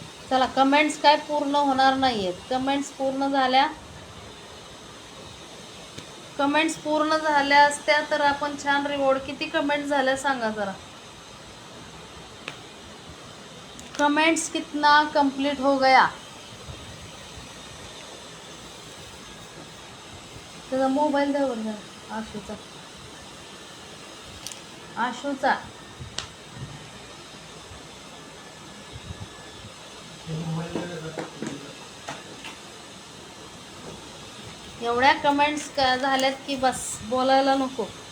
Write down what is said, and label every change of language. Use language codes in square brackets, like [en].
[mr] चला, कमेंट्स काय पूर्ण होणार नाही आहेत. कमेंट्स पूर्ण झाल्या कमेंट्स पूर्ण झाल्या असत्या तर आपण छान रिवॉर्ड. किती कमेंट्स झाल्या सांगा जरा. [hi] कमेंट्स कितना कंप्लीट हो गया. [mr] त्याचा मोबाईल द्या बरं जरा. आशूचा एवढ्या कमेंट्स झाल्यात की बस बोलायला नको.